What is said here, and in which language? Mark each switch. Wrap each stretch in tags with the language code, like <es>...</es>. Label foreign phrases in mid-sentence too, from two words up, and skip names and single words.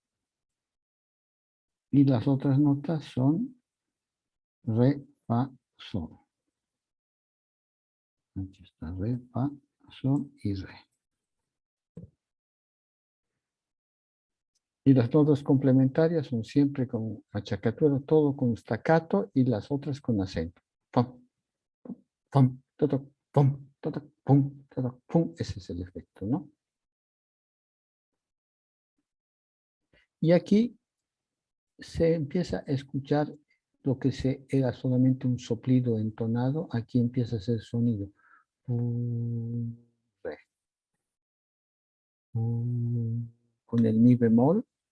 <es>Y las otras notas son re, fa, sol. Aquí está re, fa, sol y re. Y las notas complementarias son siempre con achacatura, todo con staccato y las otras con acento. Pum, pum, totoc, pum, totoc, pum, totoc, pum. Ese es el efecto, ¿no? Y aquí se empieza a escuchar lo que era solamente un soplido entonado. Aquí empieza a ser sonido. Re. Con el mi bemol.</es>